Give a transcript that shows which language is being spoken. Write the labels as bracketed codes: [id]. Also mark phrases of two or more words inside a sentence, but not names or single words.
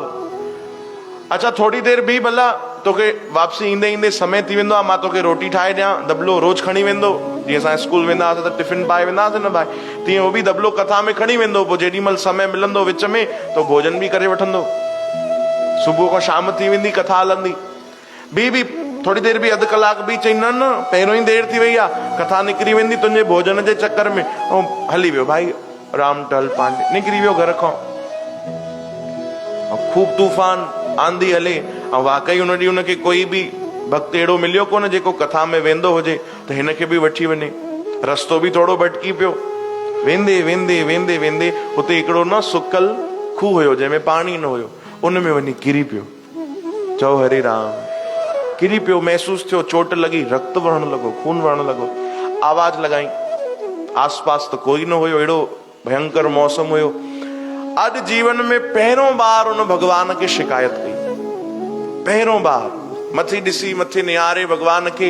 [sd] अच्छा थोरी देरि बीह भला, तोखे वापसी ईंदे ईंदे समय थी वेंदो आहे, मां तोखे रोटी ठाहे ॾियां, दॿलो रोज़ खणी वेंदो, जीअं असां स्कूल वेंदा हुआसीं त टिफिन पाए वेंदा हुआसीं न भाई, तीअं उहो बि दॿलो कथा में खणी वेंदो। पोइ जेॾी महिल समय मिलंदो विच में तो भोजन बि करे वठंदो। सुबुह खां शाम थी वेंदी, कथा हलंदी, बि थोरी देरि बि, अधु कलाक बि। चई न न, पहिरियों ई देरि थी वई आहे, कथा निकिरी वेंदी तुंहिंजे भोजन जे चक्कर में। ऐं हली वियो भाई, राम टल पांडे निकिरी वियो घर खां। खूब तूफ़ान आंधी हले, ऐं वाकई उन ॾींहुं उनखे कोई बि भक्त अहिड़ो मिलियो कोन जेको कथा में वेंदो हुजे त हिनखे बि वठी वञे। रस्तो बि थोरो भटकी पियो, वेंदे वेंदे वेंदे वेंदे हुते हिकिड़ो न सुकल खूह हुयो जंहिंमें पाणी न हुयो, उन में वञी किरी पियो। चओ हरे राम। किरी पियो, महसूस थियो चोट लॻी, रक्त वहण लॻो, खून वहण लॻो। आवाज लॻाई, आसपास त कोई न हुयो, अहिड़ो भयंकर मौसम हुयो। अॼु जीवन में पहिरियों बार उन भगवान खे शिकायत कई, पहिरियों बार मथे ॾिसी, मथे निहारे भगवान खे।